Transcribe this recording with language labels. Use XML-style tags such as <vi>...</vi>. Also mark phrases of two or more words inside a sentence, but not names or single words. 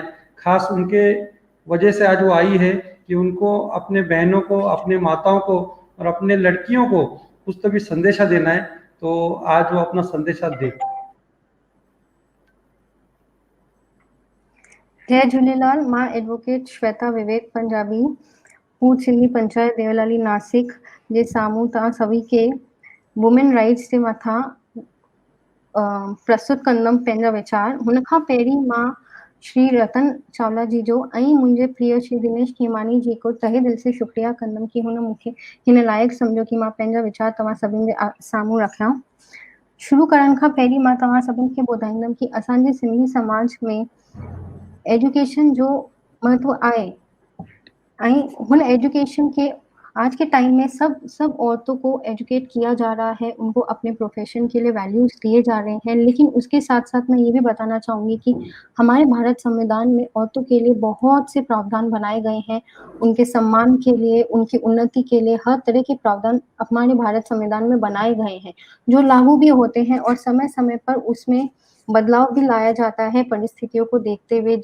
<hi>खास उनके वजह से आज वो आई है कि उनको अपने बहनों को, अपने माताओं को और अपने लड़कियों को कुछ तो भी संदेशा देना है। तो आज वो अपना संदेशा दे।</hi> <sd>जय झूलेलाल। मां एडवोकेट श्वेता विवेक पंजाबी, पूर्व सिंधी पंचायत देवलाली नासिक जे साम्हूं तव्हां सभी के</sd> <en>women rights</en> <sd>जे मथां प्रस्तुत कंदमि पंहिंजा वीचार। हुन खां पहिरीं मां श्री रतन चावला जी जो ऐं मुंहिंजे प्रिय श्री दिनेश खेमानी जी को</sd> <hi>तहे दिल से शुक्रिया</hi> <sd>कंदमि कि हुन मूंखे हिन लाइक़ु सम्झो कि मां पंहिंजा वीचार तव्हां सभिनि जे साम्हूं रखियां। शुरू करण खां पहिरीं मां तव्हां सभिनि खे ॿुधाईंदमि कि असांजे सिंधी समाज में एजुकेशन जो महत्व आहे, ऐं हुन एजुकेशन</sd> <hi>के आज के टाइम में सब औरतों को एजुकेट किया जा रहा है, उनको अपने प्रोफेशन के लिए वैल्यूज दिए जा रहे हैं। लेकिन उसके साथ साथ मैं ये भी बताना चाहूँगी कि हमारे भारत संविधान में औरतों के लिए बहुत से प्रावधान बनाए गए हैं। उनके सम्मान के लिए, उनकी उन्नति के लिए हर तरह के प्रावधान हमारे भारत संविधान में बनाए गए हैं, जो लागू भी होते हैं और समय समय पर उसमें बदलाव भी लाया जाता है परिस्थितियों को देखते हुए।</hi>